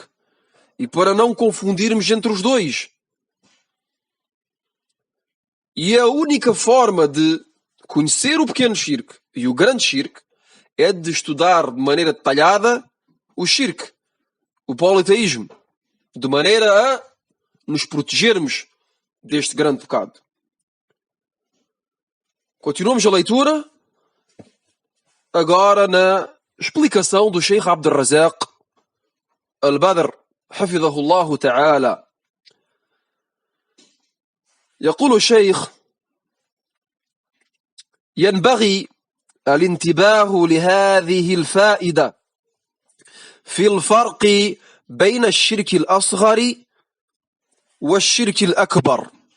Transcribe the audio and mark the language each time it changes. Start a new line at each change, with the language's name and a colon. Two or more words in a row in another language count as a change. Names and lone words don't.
Portuguese: E para não confundirmos entre os dois. E a única forma de conhecer o pequeno shirk e o grande shirk é de estudar de maneira detalhada o shirk, o politeísmo, de maneira a nos protegermos deste grande pecado. Continuamos a leitura, agora na explicação do Sheikh Abd al-Razaq al-Badr,
Arabic: حفظه الله تعالى. يقول الشيخ: ينبغي الانتباه لهذه الفائدة في الفرق بين الشرك الأصغر والشرك الأكبر.